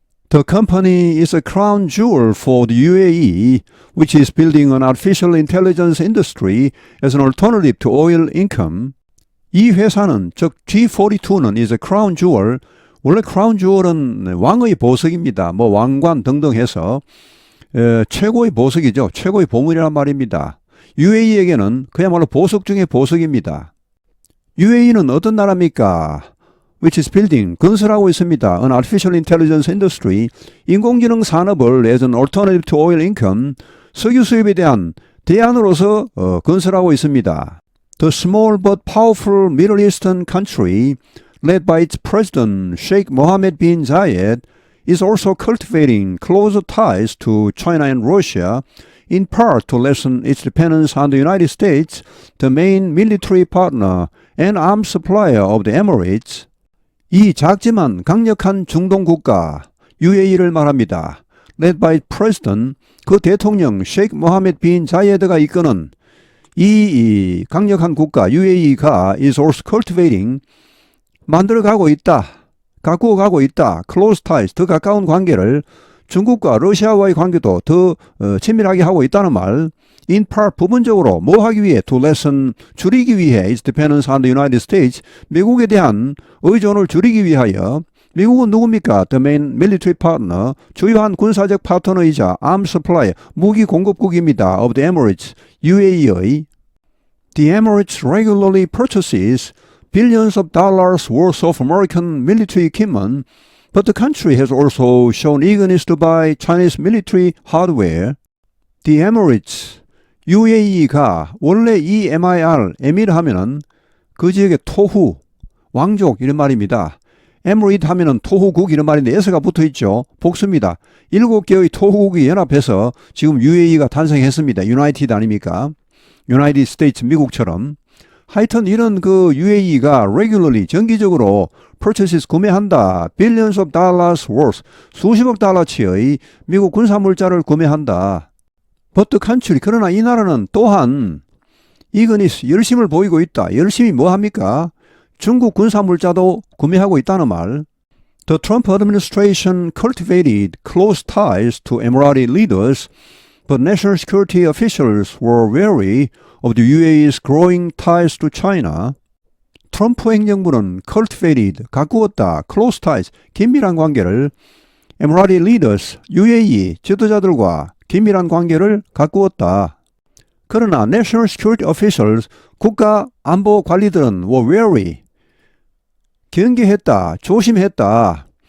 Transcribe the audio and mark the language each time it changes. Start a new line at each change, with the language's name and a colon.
English: The company is a crown jewel for the UAE, which is building an artificial intelligence industry as an alternative to oil income.
Korean: 이 회사는, 즉 G42는
English: is a crown jewel.
Korean: 원래 crown jewel은 왕의 보석입니다. 뭐 왕관 등등 해서 최고의 보석이죠. 최고의 보물이란 말입니다. UAE에게는 그야말로 보석 중의 보석입니다. UAE는 어떤 나라입니까?
English: Which is building,
Korean: 건설하고 있습니다.
English: An artificial intelligence industry,
Korean: 인공지능 산업을
English: as an alternative to oil income,
Korean: 석유 수입에 대한 대안으로서 건설하고 있습니다.
English: The small but powerful Middle Eastern country, led by its president Sheikh Mohammed bin Zayed, is also cultivating closer ties to China and Russia, in part to lessen its dependence on the United States, the main military partner and arms supplier of the Emirates.
Korean: 이 작지만 강력한 중동 국가 UAE를 말합니다.
English: Led by President,
Korean: 그 대통령 셰이크 모하메드 빈 자이에드가 이끄는 이 강력한 국가 UAE가
English: is also cultivating,
Korean: 만들어가고 있다. 가꾸어 가고 있다.
English: Close ties,
Korean: 더 가까운 관계를 중국과 러시아와의 관계도 더 친밀하게 하고 있다는 말.
English: In part,
Korean: 부분적으로 뭐 하기 위해?
English: To lessen,
Korean: 줄이기 위해
English: its dependence on the United States,
Korean: 미국에 대한 의존을 줄이기 위하여 미국은 누굽니까?
English: The main military partner,
Korean: 주요한 군사적 파트너이자
English: arms supplier,
Korean: 무기 공급국입니다.
English: of the Emirates,
Korean: UAE의.
English: The Emirates regularly purchases billions of dollars worth of American military equipment, but the country has also shown eagerness to buy Chinese military hardware. The Emirates,
Korean: UAE가 원래 이 MIR, 에미르 하면은 그 지역의 토후, 왕족 이런 말입니다. 에미레이트 하면은 토후국 이런 말인데 S가 붙어 있죠. 복수입니다. 7개의 토후국이 연합해서 지금 UAE가 탄생했습니다. 유나이티드 아닙니까? 유나이티드 스테이츠 미국처럼. 하여튼 이런 그 UAE가 regularly 정기적으로 purchases 구매한다.
English: billions of dollars worth
Korean: 수십억 달러치의 미국 군사물자를 구매한다.
English: But the country
Korean: 그러나 이 나라는 또한 eagerness 열심을 보이고 있다. 열심히 뭐 합니까? 중국 군사물자도 구매하고 있다는 말.
English: The Trump administration cultivated close ties to Emirati leaders, but national security officials were wary of the UAE's growing ties to China.
Korean: 트럼프 행정부는 cultivated, 가꾸었다,
English: close ties,
Korean: 긴밀한 관계를
English: Emirati leaders,
Korean: UAE 지도자들과 긴밀한 관계를 가꾸었다. 그러나
English: national security officials,
Korean: 국가 안보 관리들은
English: were wary,
Korean: 경계했다, 조심했다.